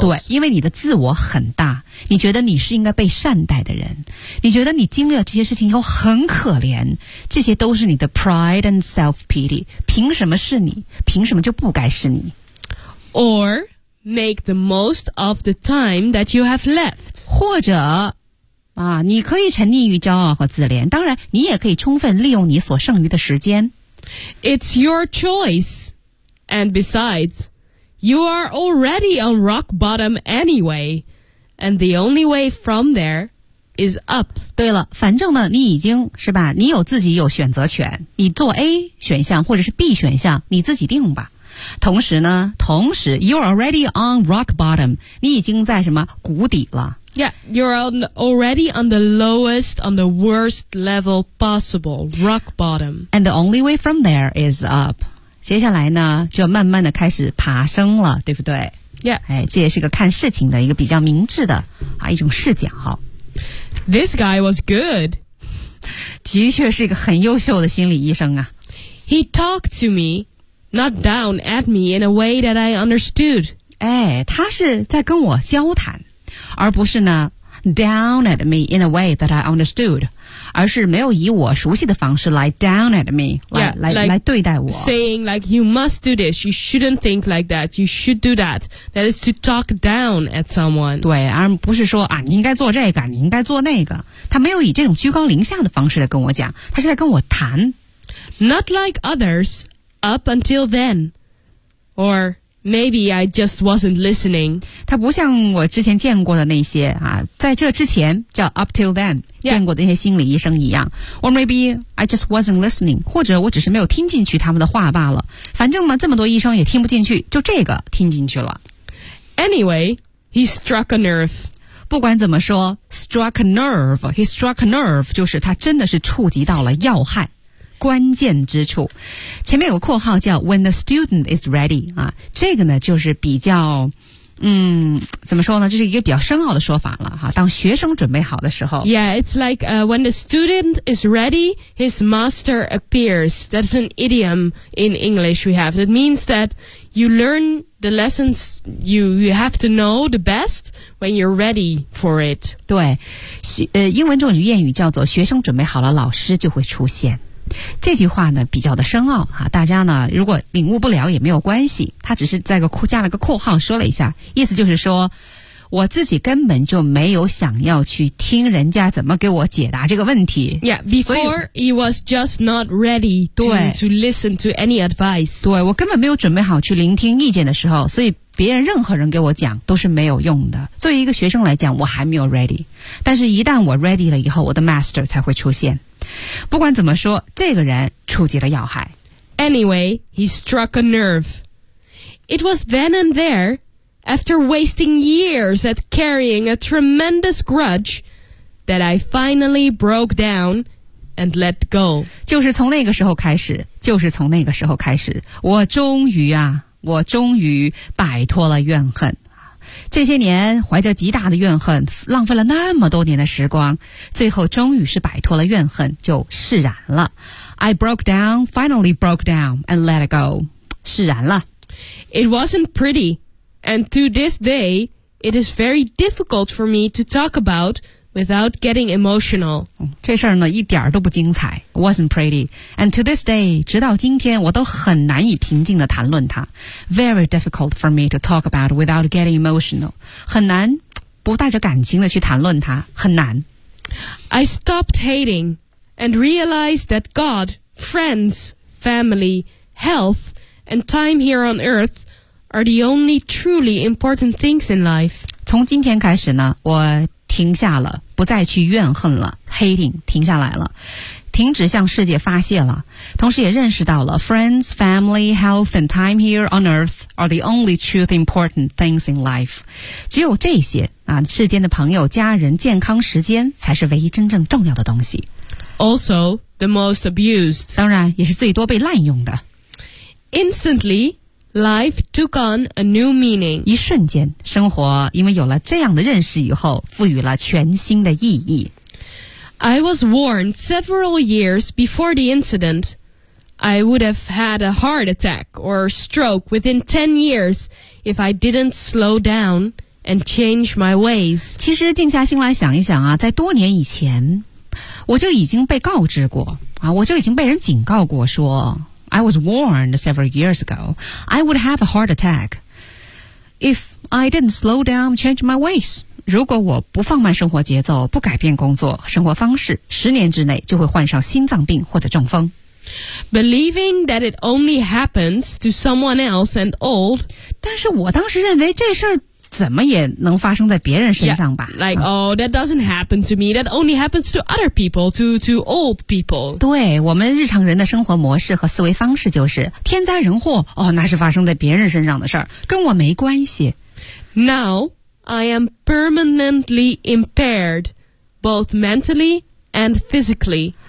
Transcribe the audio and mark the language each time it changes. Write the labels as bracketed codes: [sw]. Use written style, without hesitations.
[zh] 对，因为你的自我很大，你觉得你是应该被善待的人，你觉得你经历了这些事情以后很可怜，这些都是你的 [en] pride and self-pity. [zh] 凭什么是你？凭什么就不该是你？ [en] Or make the most of the time that you have left. [zh] 或者啊，你可以沉溺于骄傲和自怜，当然你也可以充分利用你所剩余的时间。 [en] It's your choice. And besides, you are already on rock bottom anyway. And the only way from there is up. [zh] 对了，反正呢，你已经是吧，你有自己有选择权，你做 A 选项或者是 B 选项，你自己定吧。同时呢，同时 [en] you're already on rock bottom， [zh] 你已经在什么谷底了。 [en] Yeah, you're already on the lowest, on the worst level possible, rock bottom. And the only way from there is up. [zh] 接下来呢，就慢慢的开始爬升了，对不对 [en] ？Yeah. [zh] 哎，这也是个看事情的一个比较明智的啊一种视角。 [en] This guy was good. [zh] 的确是一个很优秀的心理医生啊。 [en] He talked to me, not down at me in a way that I understood. [zh] 哎，他是在跟我交谈。而不是呢 [en] down at me in a way that I understood [zh] 而是没有以我熟悉的方式来 [en] down at me [zh] 来对待我 [en] saying like you must do this you shouldn't think like that you should do that that is to talk down at someone [zh] 对而不是说啊，你应该做这个你应该做那个他没有以这种居高临下的方式来跟我讲他是在跟我谈 [en] not like others up until then orMaybe I just wasn't listening. [zh] 他不像我之前见过的那些啊，在这之前叫 [en] up till then、 [zh] yeah. 见过的那些心理医生一样。 [en] Or maybe I just wasn't listening. [zh] 或者我只是没有听进去他们的话罢了。反正嘛，这么多医生也听不进去，就这个听进去了。 [en] Anyway, he struck a nerve. [zh] 不管怎么说 ， [en] struck a nerve. He struck a nerve [zh] 就是他真的是触及到了要害。关键之处，前面有个括号叫 [en] "When the student is ready" [zh] 啊，这个呢就是比较，怎么说呢？这是一个比较深奥的说法了哈、啊。当学生准备好的时候 [en] ，Yeah, it's like when the student is ready, his master appears. That's an idiom in English we have. That means that you learn the lessons you have to know the best when you're ready for it. [zh] 对，英文中有谚语叫做"学生准备好了，老师就会出现"。这句话呢比较的深奥啊，大家呢如果领悟不了也没有关系，他只是在个括加了个括号说了一下，意思就是说我自己根本就没有想要去听人家怎么给我解答这个问题。 [en] Yeah, before he was just not ready to listen to any advice. [zh] 对，我根本没有准备好去聆听意见的时候，所以别人任何人给我讲都是没有用的。作为一个学生来讲，我还没有 ready， 但是一旦我 ready 了以后，我的 master 才会出现。不管怎么说，这个人触及了要害。 [en] Anyway, he struck a nerve. It was then and there, after wasting years at carrying a tremendous grudge, that I finally broke down and let go. [zh] 就是从那个时候开始，就是从那个时候开始，我终于啊，我终于摆脱了怨恨。这些年怀着极大的怨恨，浪费了那么多年的时光，最后终于是摆脱了怨恨，就释然了。 [en] I broke down, finally broke down, and let it go. [zh] 释然了。 [en] It wasn't pretty, and to this day, it is very difficult for me to talk about without getting emotional. [zh] 这事儿呢，一点都不精彩。 [en] Wasn't pretty, and to this day, [zh] 直到今天，我都很难以平静地谈论它。 [en] Very difficult for me to talk about without getting emotional. [zh] 很难不带着感情地去谈论它，很难。 [en] I stopped hating and realized that God, friends, family, health, and time here on earth are the only truly important things in life. [zh] 从今天开始呢，我停下了，不再去怨恨了 ，hating 停下来了。停止向世界发泄了，同时也认识到了 [en] friends, family, health and time here on earth are the only truth important things in life. [zh] 只有这些啊，世间的朋友、家人、健康、时间才是唯一真正重要的东西。 [en] Also, the most abused. [zh] 当然也是最多被滥用的。 [en] Instantly, life took on a new meaning. [zh] 一瞬间，生活因为有了这样的认识以后，赋予了全新的意义。 [en] I was warned several years before the incident. I would have had a heart attack or stroke within 10 years if I didn't slow down and change my ways. [zh] 其实静下心来想一想啊，在多年以前，我就已经被告知过啊，我就已经被人警告过说 [en] I was warned several years ago. I would have a heart attack if I didn't slow down and change my ways. [zh] 如果我不放慢生活节奏，不改变工作生活方式，十年之内就会患上心脏病或者中风。 [en] Believing that it only happens to someone else and old. [zh] 但是我当时认为这事儿怎么也能发生在别人身上吧。 [en] Yeah, like, oh, that doesn't happen to me. That only happens to other people, to old people. [zh] 对，我们日常人的生活模式和思维方式就是天灾人祸，哦，那是发生在别人身上的事儿，跟我没关系。 [en] Now,I am permanently impaired, both mentally and physically.